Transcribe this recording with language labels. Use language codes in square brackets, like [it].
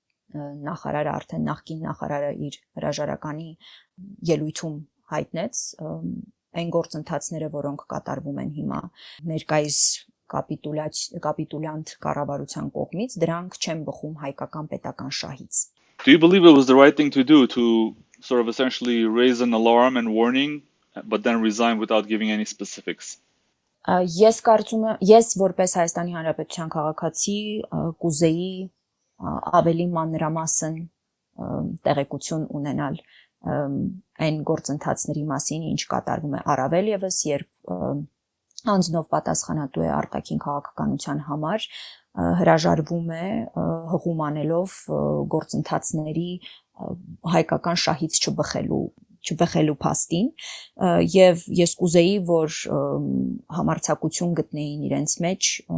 [hy] նախարարը արդեն նախկին նախարարը իր հրաժարականի ելույթում հայտնեց, այն գործընթացները, որոնք կատարվում են հիմա ներկայիս կապիտուլյանտ կառավարության կողմից, դրանք չեն բխում հայկական պետական շահից։ [en] Do you believe it was the right thing to do to sort of essentially raise an alarm and warning, but then resign without giving any specifics? [hy] Ես կարծում եմ, ես որպես Հայաստանի Հանրապետության քաղաքացի կուզեի ավելի մանրամասն տեղեկություն ունենալ այն գործընթացների մասին, ինչ կատարվում է, առավել եւս երբ անձնով պատասխանատու է արտաքին քաղաքականության համար, հրաժարվում է հղում անելով գործընթացների հայկական շահից չբխելու փաստին, եւ ես կուզեի, որ համարձակություն գտնեին իրենց մեջ